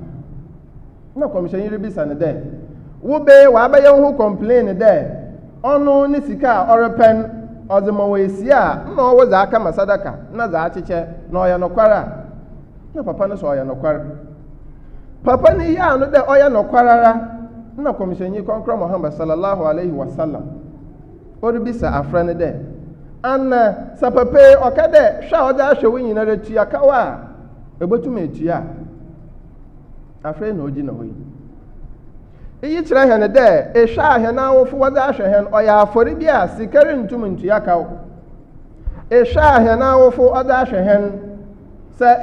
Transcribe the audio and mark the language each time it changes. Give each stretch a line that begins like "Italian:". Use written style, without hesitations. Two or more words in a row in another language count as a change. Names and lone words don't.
Akan: na commission yi rebisa no dɛ wobe wabɛyɛ ho complain dɛ ɔno ne sika a ɔrepɛn ɔdze ma wɔ esi a na ɔwɔ dze aka ma sadaka na dze akyekyɛ na ɔyɛ nokware a na papa no sɛ ɔyɛ nokware papa no yi a no dɛ ɔyɛ nokware ara na commission yi kɔnkɔn Muhammad
Arabic: صلى الله عليه وسلم
Akan: ɔrebisa afrɛ no dɛ ana sɛ papa yi ɔka dɛ hwɛ a ɔdze ahwɛ wo nyinara tua kawa a ɛbɛtum etua afrɛ na ɔgyina hɔ yi iyi kyerɛ hɛn dɛ ehwɛ a hɛn awofo wɔdze ahwɛ hɛn ɔyɛ afɔre bi a sikari ntum ntua kaw ehwɛ a hɛn awofo wɔdze ahwɛ hɛn sɛ